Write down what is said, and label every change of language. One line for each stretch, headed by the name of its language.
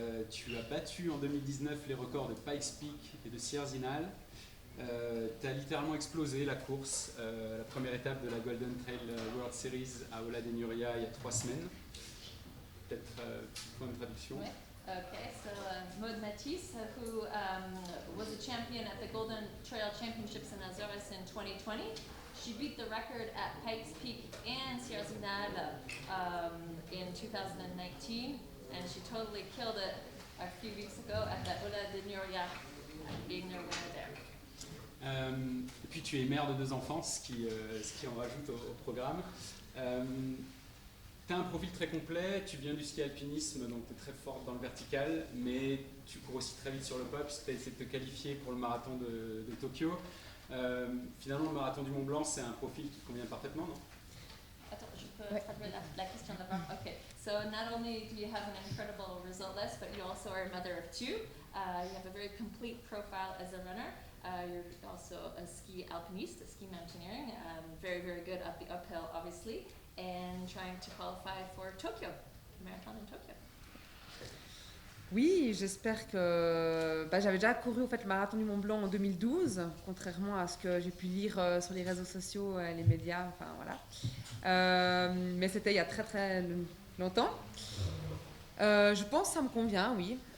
French: Tu as battu en 2019 les records de Pikes Peak et de Sierre-Zinal. Tu as littéralement explosé la course, la première étape de la Golden Trail World Series à Ola de Nuria il y a 3 semaines. Peut-être point de traduction. Ouais.
English: Okay, so Maud Matisse, who was a champion at the Golden Trail Championships in Azores in 2020. She beat the record at Pikes Peak and Sierre Zinal in 2019, and she totally killed it a few weeks ago at the Ola de Nuria, being their winner there.
French: Et puis tu es mère de 2 enfants, ce qui en rajoute au programme. Tu as un profil très complet, tu viens du ski alpinisme, donc tu es très forte dans le vertical, mais tu cours aussi très vite sur le pop, tu as essayé de te qualifier pour le marathon de Tokyo. Finalement, le marathon du Mont Blanc, c'est un profil qui te convient parfaitement, non? Attends, je peux traduire la question d'abord.
English: Okay, so not only do you have an incredible result list, but you also are a mother of 2. You have a very complete profile as a runner. You're also a ski alpiniste, a ski mountaineering, very, very good up the uphill, obviously, and trying to qualify for Tokyo, marathon in Tokyo.
French: Oui, j'espère que... j'avais déjà couru au fait, le marathon du Mont Blanc en 2012, contrairement à ce que j'ai pu lire sur les réseaux sociaux, les médias, enfin voilà. Mais c'était il y a très très longtemps. Je pense que ça me convient, oui.